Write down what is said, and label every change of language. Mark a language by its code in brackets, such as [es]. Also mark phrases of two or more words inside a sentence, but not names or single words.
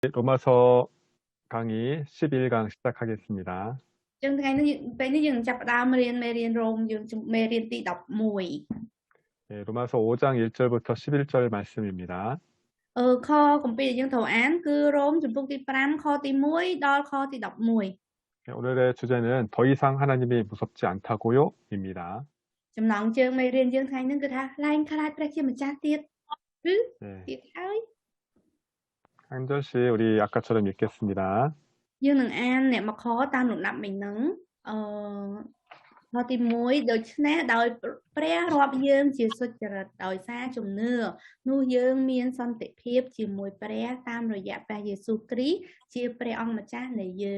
[ko] 로마서 강의 11강 시작하겠습니다. [km] Chương ថ្ងៃនេះពេលនេះយើងចាប់ផ្ដើមរៀនមេរៀនរ៉ូមយើងមេរៀនទី11 [ko] 네, 로마서 5장 1절부터 11절 말씀입니다. [km] ខគម្ពីរដែលយើងត្រូវអានគឺរ៉ូមជំពូកទី5ខទី1ដល់ខទី11 [ko] 네, 오늘의 주제는 더 이상 하나님이 무섭지 않다고요? 입니다. [km] ចំណងជើងមេរៀនយើងថ្ងៃនេះគឺថាឡើងខ្លាចព្រះជាម្ចាស់ទៀតឬទៀតហើយ [ko] 한 절씩 우리 아까처럼 읽겠습니다. [km] យើងនឹងអានអ្នកមកខតាមលំដាប់មិញហ្នឹងខទី1ដូច្នេះដោយព្រះរាប់យើងជាសុចរិតដោយសារជំនឿនោះយើងមានសន្តិភាពជាមួយព្រះតាមរយៈព្រះយេស៊ូវគ្រីស្ទជាព្រះអង្គម្ចាស់នៃយើង